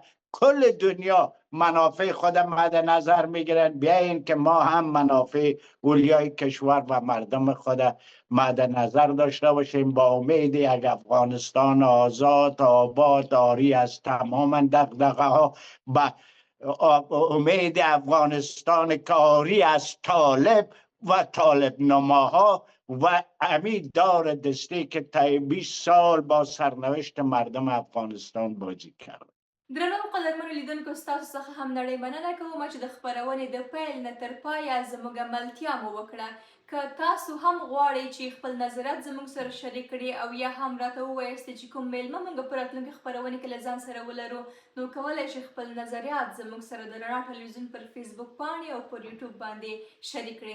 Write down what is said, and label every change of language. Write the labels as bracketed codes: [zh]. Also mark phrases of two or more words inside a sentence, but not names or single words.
[fa] کل دنیا منافع خود مد نظر میگیرن، بیاین که ما هم منافع اولیای کشور و مردم خود مد نظر داشته باشیم، با امید یک افغانستان آزاد، آباد، آری از تمام دغدغه ها، با امید افغانستان که آری از طالب و طالب نماها و امید دار دستی که تا 20 سال با سرنوشت مردم افغانستان بازی کرد. [ps] درنو قدرمنو لیدونکو، ستاسو څخه هم نړۍ مننه کوم چې د خپرونې د پیل نه تر پایه زموږ ملتیا مو وکړه. که تاسو هم غواړئ چې خپل نظریات زموږ سره شریک کړئ او یا هم راته ووایاست چې کوم میلمه موږ په راتلونکي خپرونې کې له ځان سره ولرو، نو کولی شئ خپل نظریات زموږ سره د رڼا ټلویزیون پر فیسبوک پاڼې او پر یوټیوب باندې شریک کړئ.